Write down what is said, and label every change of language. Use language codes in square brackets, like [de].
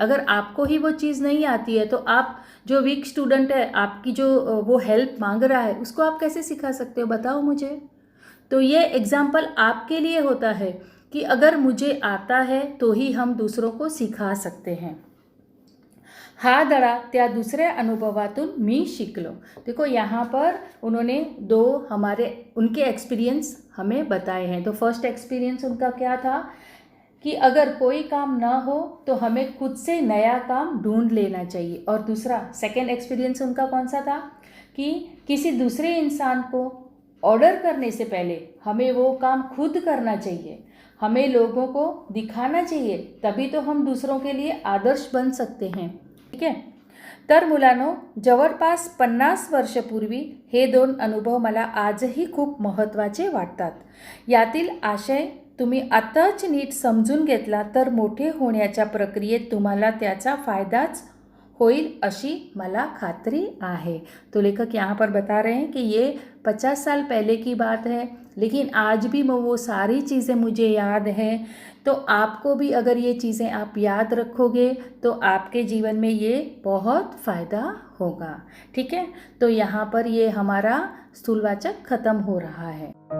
[hi] अगर आपको ही वो चीज़ नहीं आती है तो आप जो वीक स्टूडेंट है, आपकी जो वो हेल्प मांग रहा है, उसको आप कैसे सिखा सकते हो, बताओ मुझे. तो ये एग्जाम्पल आपके लिए होता है कि अगर मुझे आता है तो ही हम दूसरों को सिखा सकते हैं. [mr] हा धड़ा त्या दूसरे अनुभवातून मी शिकलो. [hi] देखो, यहाँ पर उन्होंने उनके एक्सपीरियंस हमें बताए हैं. तो फर्स्ट एक्सपीरियंस उनका क्या था कि अगर कोई काम ना हो तो हमें खुद से नया काम ढूंढ लेना चाहिए. और दूसरा सेकेंड एक्सपीरियंस उनका कौन सा था कि किसी दूसरे इंसान को ऑर्डर करने से पहले हमें वो काम खुद करना चाहिए. हमें लोगों को दिखाना चाहिए, तभी तो हम दूसरों के लिए आदर्श बन सकते हैं. [mr] ठीक आहे. तर मुलांनो, जवळपास 50 वर्षपूर्वी हे 2 अनुभव मला आजही खूप महत्त्वाचे वाटतात. यातील आशय तुम्ही आताच नीट समजून घेतला तर मोठे होण्याच्या प्रक्रियेत तुम्हाला त्याचा फायदाच होईल अशी मला खात्री आहे. [hi] तो लेखक यहाँ पर बता रहे हैं कि ये 50 साल पहले की बात है, लेकिन आज भी वो सारी चीज़ें मुझे याद है. तो आपको भी अगर ये चीज़ें आप याद रखोगे तो आपके जीवन में ये बहुत फ़ायदा होगा. ठीक है. तो यहाँ पर ये हमारा स्थूलवाचक ख़त्म हो रहा है.